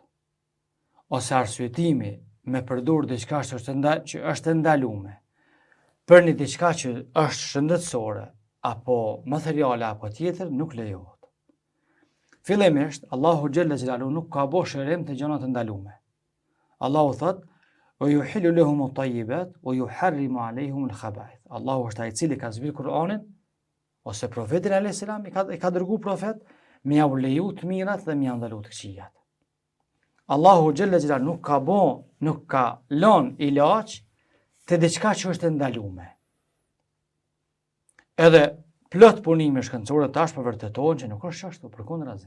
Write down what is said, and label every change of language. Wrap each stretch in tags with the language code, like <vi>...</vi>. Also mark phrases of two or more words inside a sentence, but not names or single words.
<sq>Ose arsyetimi me përdor diçka që është ndalume për një diçka që është shëndetësore apo materiale apo tjetër nuk lejohet. Fillimisht Allahu</sq> <ar>جل جلاله</ar> <sq>nuk ka bërë shërim të gjërat të ndalume. Allahu thot:</sq> <ar>وَيُحِلُّ لَهُمُ الطَّيِّبَاتِ وَيُحَرِّمُ عَلَيْهِمُ الْخَبَائِثَ.</ar> <sq>Allahu është ai i cili ka zbritur Kur'anin ose profetin</sq> <ar>عليه السلام</ar> <sq>i ka dërguar profet me ia leju të mirat dhe me ia ndalu të këqijat. Allahu</sq> <ar>جل جلاله</ar> <sq>nuk ka lënë ilaç të diçka që është ndalume. Edhe plot punime shkencore tash po vërtetojnë që nuk është ashtu, përkundrazi.</sq>